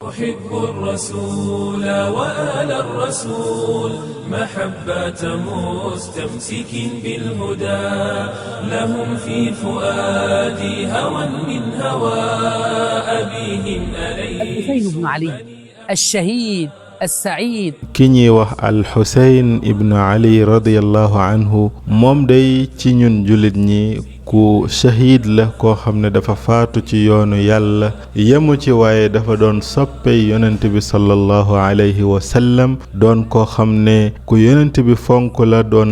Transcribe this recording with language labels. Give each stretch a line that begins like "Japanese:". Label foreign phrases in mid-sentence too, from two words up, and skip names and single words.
Arabic: أحب الرسول وآل الرسول محبة مستمسك بالهدى لهم في فؤادي هوى من هوى أبيهم عليه الحسين بن علي الشهيد السعيد
Wolof: ki ñuy wax alxuseyn ibnu ali
Arabic: رضي الله عنه
Wolof: moom day ci ñun jullit ñi ku shahid la koo xam ne dafa faatu ci yoonu yàlla yemu ci waaye dafa doon soppey yonent bi
Arabic: صلى الله عليه وسلم
Wolof: doon koo xam ne ku yonent bi fonk la doon